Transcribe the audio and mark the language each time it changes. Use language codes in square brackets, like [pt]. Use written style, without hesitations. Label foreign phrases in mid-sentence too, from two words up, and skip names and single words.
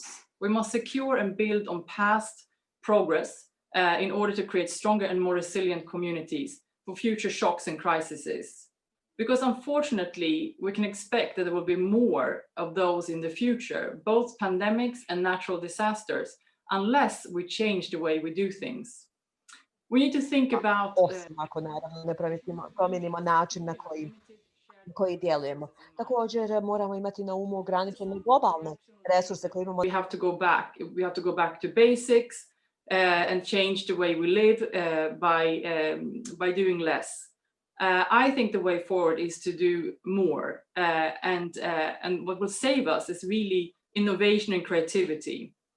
[en] We must secure and build on past progress in order to create stronger and more resilient communities for future shocks and crises. Because unfortunately, we can expect that there will be more of those in the future, both pandemics and natural disasters, unless we change the way we do things. We need to think about... [hr] Ako naravno ne promijenimo način na koji djelujemo. Također moramo imati na umu ograničene globalne resurse koje imamo. [en] We have to go back to basics and change the way we live by doing less. I think the way forward is to do more, and what will save us is really innovation and creativity.